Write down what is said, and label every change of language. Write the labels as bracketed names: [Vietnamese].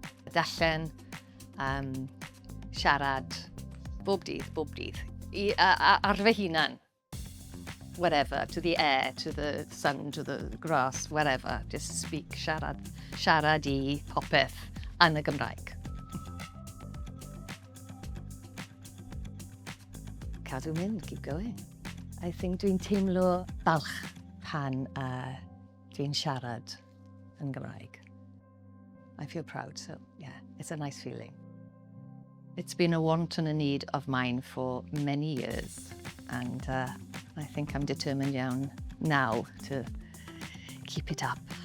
[Welsh] Darllen, siarad, bob dydd. Ar fy hunan. [English] Whatever, to the air, to the sun, to the grass, whatever. Just speak, [Welsh] siarad I popeth yn y Gymraeg. Cadw mynd, [English] keep going. I think [Welsh] dwi'n teimlo balch pan dwi'n siarad yn Gymraeg. [English] I feel proud, so yeah, it's a nice feeling. It's been a want and a need of mine for many years, and I think I'm determined iawn now to keep it up.